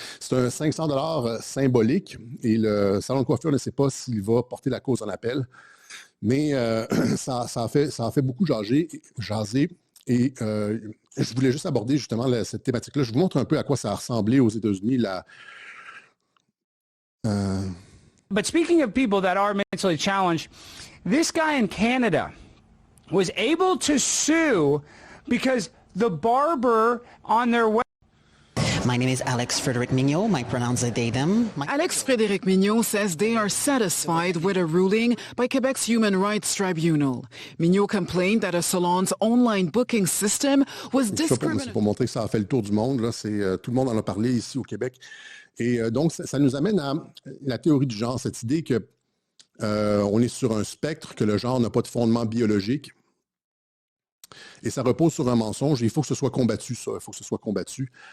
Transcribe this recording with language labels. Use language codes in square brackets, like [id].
[fr] C'est un 500 $ symbolique. Et le salon de coiffure ne sait pas s'il va porter la cause en appel. Mais ça a fait beaucoup jaser. Et je voulais juste aborder justement cette thématique-là. Je vous montre un peu à quoi ça a ressemblé aux États-Unis. [en] But speaking of people that are mentally challenged, this guy in Canada was able to sue because the barber on their website. My name is Alex Frederick Mignot. My pronouns are they, them. Alex Frederick Mignot says they are satisfied with a ruling by Quebec's Human Rights Tribunal. Mignot complained that a salon's online booking system was discriminatory. [fr] C'est pour montrer que ça a fait le tour du monde. Là. Tout le monde en a parlé ici au Québec. Et donc, ça nous amène à la théorie du genre, cette idée que on est sur un spectre, que le genre n'a pas de fondement biologique. Et ça repose sur un mensonge. Et il faut que ce soit combattu, ça. Il faut que ce soit combattu.